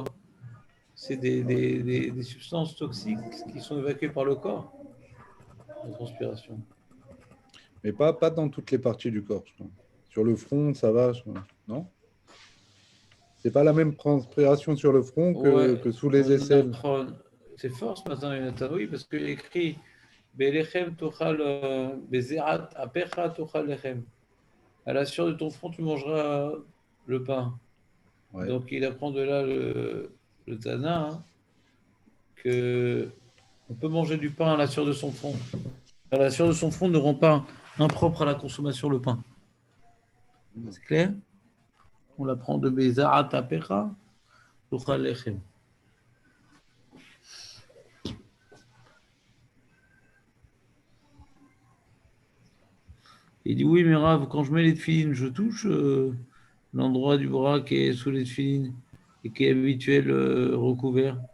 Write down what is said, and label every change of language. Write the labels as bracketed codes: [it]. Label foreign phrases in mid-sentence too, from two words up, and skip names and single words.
[fr] C'est des substances toxiques qui sont évacuées par le corps, la transpiration. Mais pas dans toutes les parties du corps, je crois. Sur le front, ça va, je crois. Non? C'est pas la même transpiration sur le front que sous les aisselles. C'est fort ce matin, Jonathan, oui, parce qu'il écrit [he] בלחם תאכל בזעת אפיך תאכל לחם. [fr] À la sueur de ton front, tu mangeras le pain. Ouais. Donc il apprend de là le Tana hein, que on peut manger du pain à la sueur de son front. À la sueur de son front ne rend pas impropre à la consommation le pain. C'est clair? On l'apprend de [he] בזעת אפיך תאכל לחם. [fr] Il dit oui, mais Rav, quand je mets les tefilines, je touche l'endroit du bras qui est sous les tefilines et qui est habituel recouvert.